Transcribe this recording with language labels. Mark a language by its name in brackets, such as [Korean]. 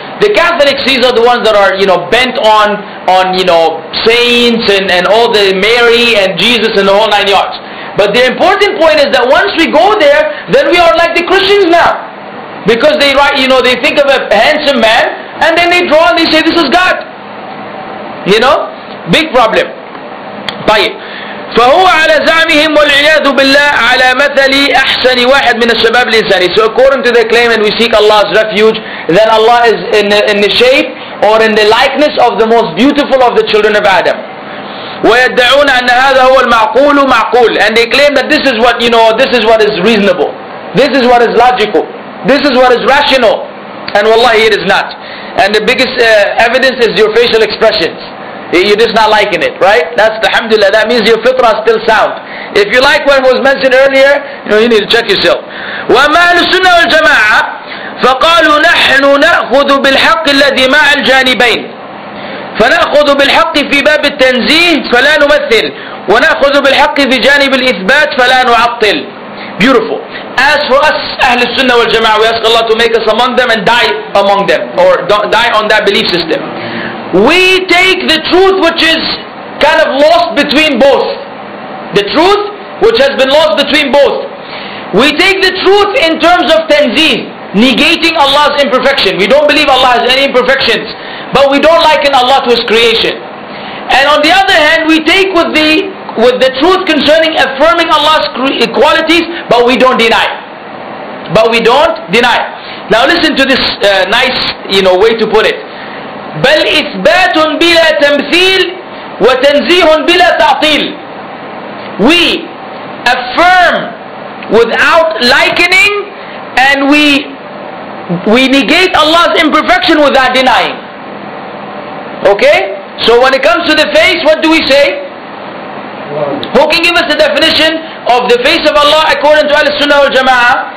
[English] The Catholics, these are the ones that are bent on saints and all the Mary and Jesus and the whole 9 yards. But the important point is that once we go there, then we are like the Christians now. Because they write, they think of a handsome man, and then they draw and they say this is God. Big problem. طيب. [Arabic] فهو على زعمهم والعياذ بالله على مثل أحسن واحد من الشباب الإنساني. [English] So according to their claim, and we seek Allah's refuge, then Allah is in the shape or in the likeness of the most beautiful of the children of Adam. [Arabic] ويدعون أن هذا هو المعقول معقول, [English] and they claim that this is what this is what is reasonable, this is what is logical, this is what is rational, and wallahi it is not. And the biggest evidence is your facial expressions. You're just not liking it, right? That's alhamdulillah, that means your fitrah is still sound. If you like what was mentioned earlier, you need to check yourself. [Arabic] وَمَا السُنَّةِ وَالْجَمَاعَةِ فَقَالُوا نَحْنُ نَأْخُذُ بِالْحَقِّ الَّذِي مَعَ الْجَانِبَيْنِ فنأخذ بالحق في باب التنزيه فلا نمثل ونأخذ بالحق في جانب الإثبات فلا نعطل. [English] Beautiful. As for us, Ahl Sunnah wal Jama'ah, we ask Allah to make us among them and die among them, or die on that belief system. We take the truth which is kind of lost between both. The truth which has been lost between both. We take the truth in terms of tanzih, negating Allah's imperfection. We don't believe Allah has any imperfections, but we don't liken Allah to His creation. And on the other hand, we take with the truth concerning affirming Allah's qualities, but we don't deny. But we don't deny. Now listen to this nice way to put it. [Arabic] بل إثبات بلا تمثيل وتنزيه بلا تعطيل. [English] We affirm without likening, and we negate Allah's imperfection without denying. Okay? So when it comes to the face, what do we say? Who can give us the definition of the face of Allah according to Al-Sunnah wal Jama'ah?